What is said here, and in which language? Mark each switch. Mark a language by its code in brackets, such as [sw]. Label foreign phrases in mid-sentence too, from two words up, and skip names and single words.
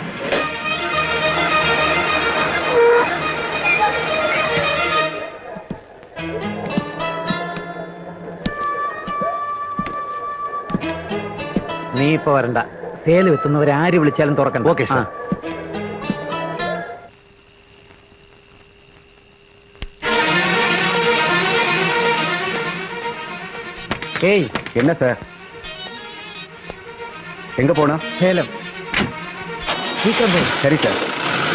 [ml] നീ ഇപ്പൊ വരണ്ട. സേലം എത്തുന്നവരാര് വിളിച്ചാലും തുറക്കണ്ട. ഓക്കെ സാർ. ഏയ് [ta] என்ன சார்? எங்க போனா? சேலம். சீக்கிரம் போ. சரி சார்.